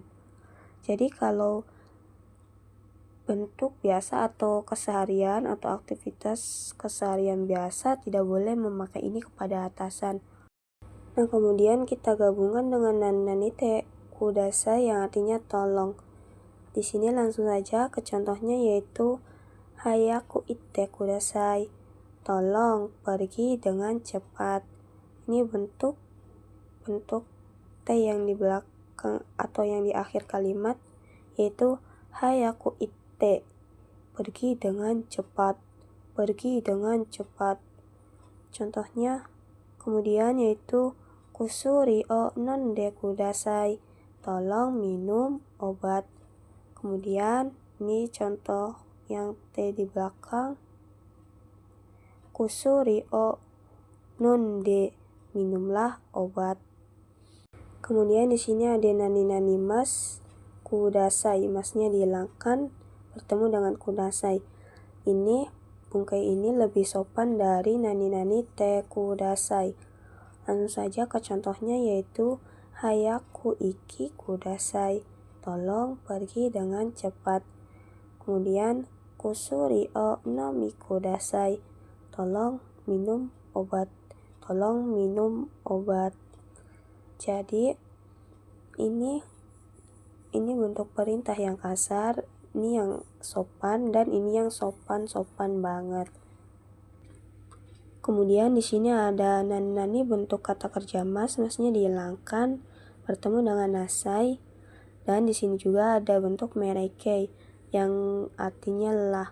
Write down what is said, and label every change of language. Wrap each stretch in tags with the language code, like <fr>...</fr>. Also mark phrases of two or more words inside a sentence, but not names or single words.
<id>Jadi kalau bentuk biasa atau keseharian atau aktivitas keseharian biasa tidak boleh memakai ini kepada atasan. Nah, kemudian kita gabungkan dengan</id> <ja>なにください</ja> <id>yang artinya tolong. Di sini langsung saja ke contohnya yaitu</id> <ja>早く行ってください.</ja> <id>Tolong pergi dengan cepat. Ini bentuk T yang di belakang atau yang di akhir kalimat yaitu</id> <ja>早く行って.</ja> <id>Pergi dengan cepat. Pergi dengan cepat. Contohnya kemudian yaitu</id> <ja>薬を飲んでください.</ja> <id>Tolong minum obat. Kemudian ini contoh yang T di belakang.</id> <ja>薬を飲んで,</ja> <id>minumlah obat. Kemudian di sini ada</id> <ja>なにますください,</ja> <id>masnya dihilangkan bertemu dengan kudasai. Ini bungkai ini lebih sopan dari</id> <ja>なにてください.</ja> <id>Langsung saja ke contohnya yaitu</id> <ja>早く行きください.</ja> <id>Tolong pergi dengan cepat. Kemudian</id> <ja>薬を飲みください.</ja> <id>Tolong minum obat. Tolong minum obat. Jadi ini bentuk perintah yang kasar, ini yang sopan, dan ini yang sopan banget. Kemudian di sini ada nani bentuk kata kerja masnya dihilangkan bertemu dengan nasai, dan di sini juga ada bentuk merekei yang artinya lah.</id>